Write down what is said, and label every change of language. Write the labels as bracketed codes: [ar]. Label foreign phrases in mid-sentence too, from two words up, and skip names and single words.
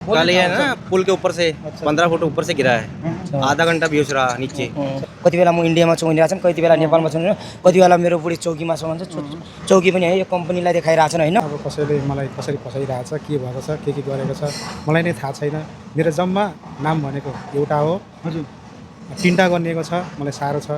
[hi] कल ये है ना पुल के ऊपर से 15 फुट ऊपर से गिरा है। आधा घंटा बेहोश रहा नीचे। [ne] कति बेला म इन्डियामा छु भनिरहेछन्, कति बेला नेपालमा छु, कति बेला मेरो बुढी चौकीमा छ भन्छ। चौकी पनि है यो कम्पनीलाई देखाइरहेछन् हैन। अब कसैले मलाई कसरी फसाइरहेछ, के भएको छ, के गरेको छ मलाई नै थाहा छैन। मेरो जम्मा नाम भनेको एउटा हो। हजुर, तीनटा गरिएको छ, मलाई साह्रो छ।